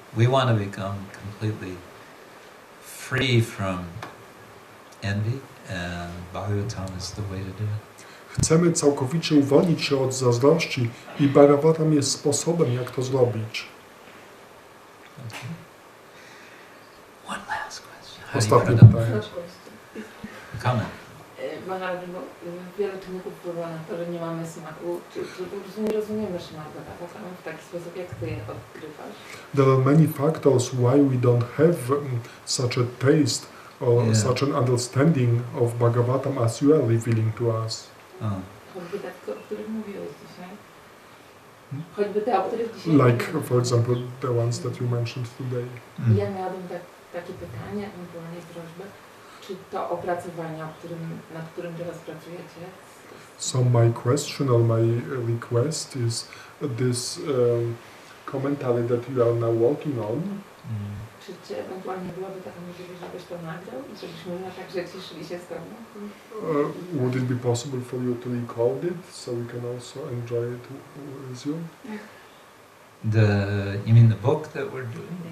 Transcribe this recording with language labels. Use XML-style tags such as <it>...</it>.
<en>We want to become completely free from envy, and Bhagavatam is the way to do it.</en> <pl>Chcemy całkowicie uwolnić się od zazdrości i Bhagavatam jest sposobem, jak to zrobić.</pl> <en>Okay. One last question.</en> <pl>Ostatnie pytanie.</pl> <en>Comment.</en> <pl>Maharaj, bo wiele czynników wpływa na to, że nie mamy smaku, czy po prostu nie rozumiemy Śrīmad Bhagavatam w taki sposób, jak ty je odkrywasz.</pl> <en>There are many factors why we don't have such a taste or such an understanding of Bhagavatam as you are revealing to us.</en> <pl>Choćby te, o których mówiłeś dzisiaj. Choćby te, o których dzisiaj</pl> <en>Like, for example, the ones that you mentioned today.</en> <pl>Ja miałabym takie pytanie, ewentualnie prośbę. Czy to opracowanie, nad którym teraz pracujecie?</pl> <en>So my question or my request is this commentary that you are now working on.</en> <pl>Czy ewentualnie byłaby taka możliwość, żebyś to nagrał i żebyśmy na tak rzeczy szli się z tobą?</pl> <en>Would it be possible for you to record it so we can also enjoy it with you? You mean the book that we're doing?</en>